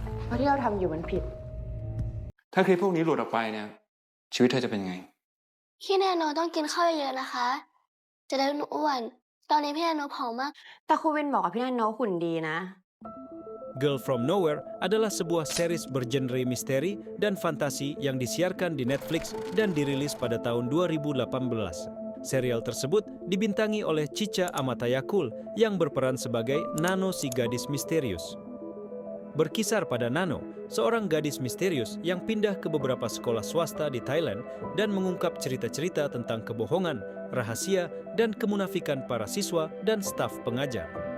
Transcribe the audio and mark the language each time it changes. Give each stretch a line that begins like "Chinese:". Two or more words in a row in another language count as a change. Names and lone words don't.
Thai: ว่าที่เราทำอยู่มันผิด ถ้าคลิปพวกนี้หลุดออกไปเนี่ยชีวิตเธอจะเป็นยังไง พี่แนโนต้องกินข้าวเยอะนะคะ จะได้ไม่อ้วน ตอนนี้พี่แนโนผอมมาก แต่ครูวินบอกกับพี่นันโนหุ่นดีนะ
Indonesian: Girl from Nowhere adalah sebuah series bergenre misteri dan fantasi yang disiarkan di Netflix dan dirilis pada tahun 2018. Serial tersebut dibintangi oleh Cica Amatayakul yang berperan sebagai Nano si gadis misterius. Berkisar pada Nano, seorang gadis misterius yang pindah ke beberapa sekolah swasta di Thailand dan mengungkap cerita-cerita tentang kebohongan, rahasia, dan kemunafikan para siswa dan staf pengajar.